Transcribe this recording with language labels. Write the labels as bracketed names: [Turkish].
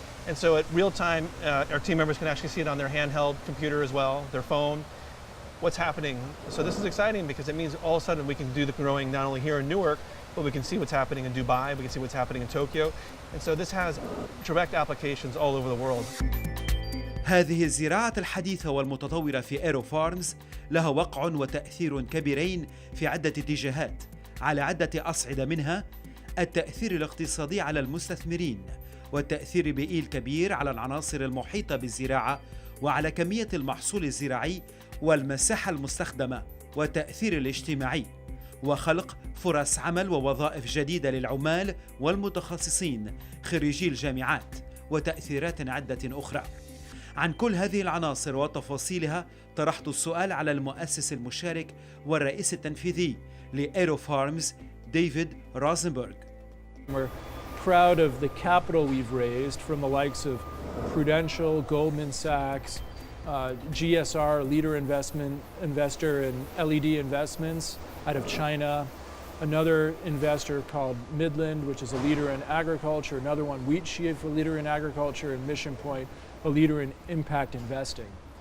[English] And so at real time, our team members can actually see it on their handheld computer as well, their phone, what's happening. So this is exciting because it means all of a sudden we can do the growing not only here in Newark, but we can see what's happening in Dubai, we can see what's happening in Tokyo. And so this has direct applications all over the world. [Arabic] هذه الزراعة الحديثة والمتطورة في AeroFarms لها وقع وتأثير كبيرين في عدة اتجاهات على عدة أصعدة، منها التأثير الاقتصادي على المستثمرين، والتأثير البيئي الكبير على العناصر المحيطة بالزراعة وعلى كمية المحصول الزراعي والمساحة المستخدمة، والتأثير الاجتماعي وخلق فرص عمل ووظائف جديدة للعمال والمتخصصين خريجي الجامعات، وتأثيرات عدة أخرى. عن كل هذه العناصر وتفاصيلها طرحت السؤال على المؤسس المشارك والرئيس التنفيذي لAeroFarms ديفيد روزنبرغ. [English] We're proud of the capital we've raised from the likes of Prudential, Goldman Sachs, GSR, leader investor in LED investments out of China, another investor called Midland, which is a leader in agriculture, another one, Wheat Sheaf, a leader in agriculture, and Mission Point, a leader in impact investing.